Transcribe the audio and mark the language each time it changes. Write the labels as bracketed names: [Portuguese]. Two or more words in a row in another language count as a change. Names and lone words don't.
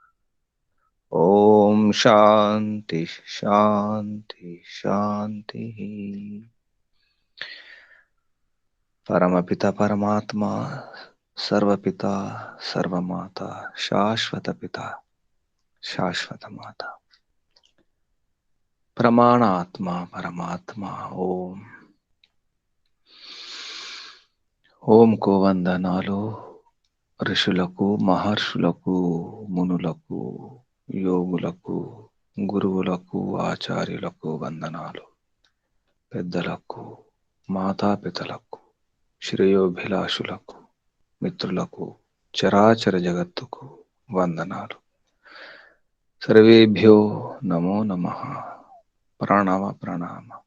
[Sanskrit] ॐ शान्ति शान्ति शान्तिः परमपिता परमात्मा सर्वपिता सर्वमाता शाश्वत पिता शाश्वत माता प्रमाणात्मा परमात्मा ओम [Telugu] ఓం కు వందనాలు ఋషులకు మహర్షులకు మునులకు యోగులకు గురువులకు ఆచార్యులకు వందనాలు పెద్దలకు మాతాపితలకు శ్రేయోభిలాషులకు మిత్రులకు చరాచర జగత్తుకు వందనాలు [Sanskrit] సర్వేభ్యో నమో నమః ప్రణవ ప్రణామ